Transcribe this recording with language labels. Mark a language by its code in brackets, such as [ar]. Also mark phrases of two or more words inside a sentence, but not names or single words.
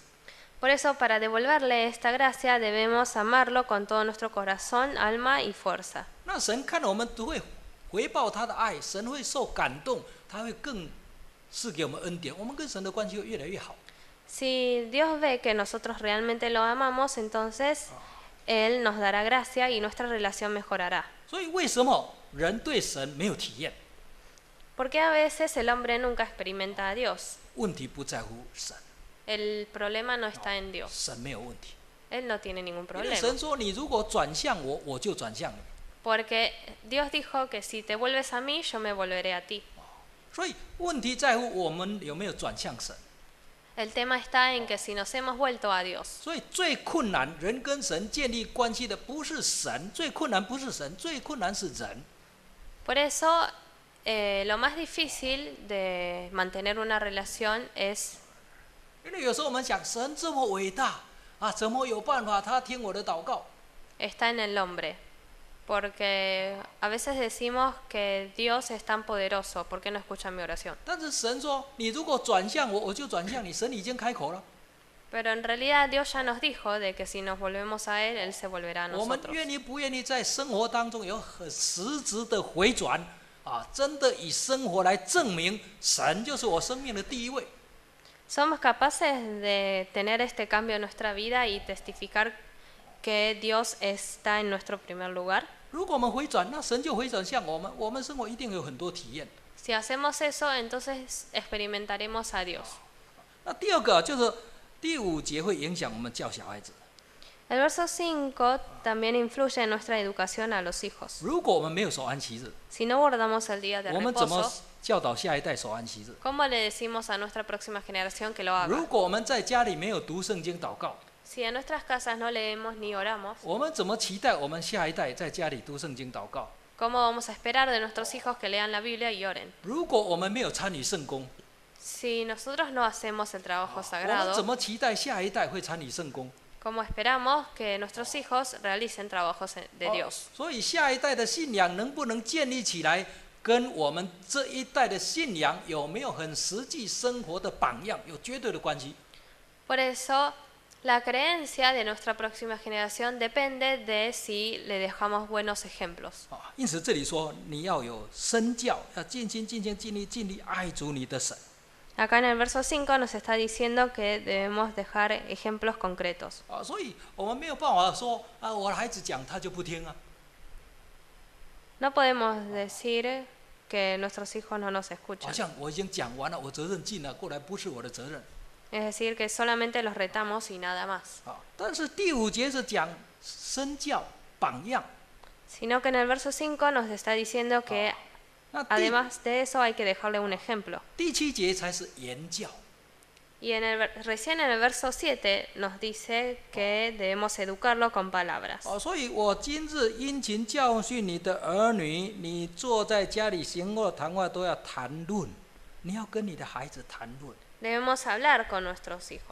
[es] Por eso, para devolverle esta gracia, debemos amarlo con todo nuestro corazón, alma y fuerza. [zh] 那神看到我们都会回报他的爱，神会受感动，他会更赐给我们恩典，我们跟神的关系会越来越好。 [es] Si Dios ve que nosotros realmente lo amamos, entonces Él nos dará gracia y nuestra relación mejorará. [zh] 所以为什么人对神没有体验？ [es] Porque a veces el hombre nunca experimenta a Dios. [zh] 问题不在乎神， [es] El problema no está en Dios. [zh] 神没有问题。 [es] Él no tiene ningún [zh] 因为 [es] problema. [zh] 神说：“你如果转向我，我就转向你。” [es] Porque Dios dijo que si te vuelves a mí, yo me volveré a ti. [zh] 所以问题在乎我们有没有转向神。 [es] El tema está en que si nos hemos vuelto a Dios. [zh] 所以最困难人跟神建立关系的不是神，最困难不是神，最困难是人。 [es] Por eso, lo más difícil de mantener una relación es [zh] 因为有时候我们想，神这么伟大啊，怎么有办法他听我的祷告？ [es] está en el hombre. Porque a veces decimos que Dios es tan poderoso, ¿por qué no escucha mi oración? [zh] 但是神说：“你如果转向我，我就转向你。” 神已经开口了。 [es] Pero en realidad Dios ya nos dijo de que si nos volvemos a Él, Él se volverá a [zh] 我们 [es] nosotros. [zh] 愿意不愿意在生活当中有很实质的回转啊？真的以生活来证明神就是我生命的第一位。 [es] ¿Somos capaces de tener este cambio en nuestra vida y testificar que Dios está en nuestro primer lugar? [zh] 如果我们回转，那神就回转向我们，我们生活一定有很多体验。 [es] Si hacemos eso, entonces experimentaremos a Dios. [zh] 那第二个就是第5节会影响我们教小孩子。 [es] El verso 5 también influye en nuestra educación a los hijos. [zh] 如果我们没有守安息日， [es] Si no guardamos el día de [zh] 我们怎么 [es] reposo, [zh] 教导下一代守安息日？ [es] ¿cómo le decimos a nuestra próxima generación que lo haga? [zh] 如果我们在家里没有读圣经祷告， [es] Si en nuestras casas no leemos ni oramos, [zh] 我们怎么期待我们下一代在家里读圣经祷告？ [es] ¿cómo vamos a esperar de nuestros hijos que lean la Biblia y oren? [zh] 如果我们没有参与圣工， [es] Si nosotros no hacemos el trabajo [zh] 我们怎 [es] sagrado, [zh] 么期待下一代会参与圣工？ [es] ¿cómo esperamos que nuestros hijos realicen trabajos de Dios? [zh] 所以下一代的信仰能不能建立起来，跟我们这一代的信仰有没有很实际生活的榜样有绝对的关系。 [es] Por eso, la creencia de nuestra próxima generación depende de si le dejamos buenos ejemplos. [zh] 啊，因此这里说你要有身教，要尽心、尽心、尽力、尽力爱主你的神。 [es] Acá en el verso 5 nos está diciendo que debemos dejar ejemplos concretos. [zh] 啊，所以我们没有办法说啊，我的孩子讲他就不听啊。 [es] No podemos decir que nuestros hijos no nos [zh] 好 [es] escuchan. [zh] 像我已经讲完了，我责任尽了，过来不是我的责任。 [es] Es decir, que solamente los retamos y nada más. [zh] 啊，但是第5节是讲身教榜样。 [es] Sino que en el verso 5 nos está diciendo que [zh] 那第 [es] además de eso hay que dejarle un ejemplo. [zh] 第7节才是言教。 [es] Y recién en el verso 7 nos dice que debemos educarlo con palabras. [zh] 哦，所以我今日殷勤教训你的儿女，你坐在家里行或谈话都要谈论，你要跟你的孩子谈论。 [es] Debemos hablar con nuestros hijos.